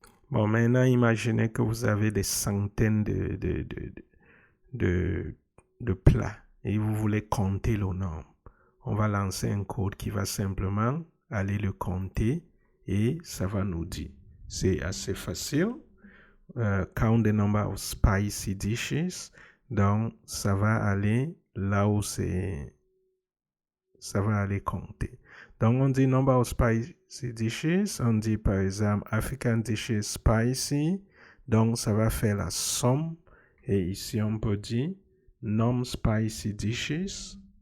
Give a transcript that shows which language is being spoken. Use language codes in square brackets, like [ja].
[fr] Bon, maintenant, imaginez que vous avez des centaines de plats et vous voulez compter le nombre. On va lancer un code qui va simplement aller le compter et ça va nous dire. C'est assez facile. [en] Count the number of spicy dishes. [fr] Donc, ça va aller là où c'est. Ça va aller compter. Donc, on dit [en] number of spicy dishes. [fr] On dit par exemple African dishes spicy. Donc, ça va faire la somme. Et ici, on peut dire [en] non-spicy dishes.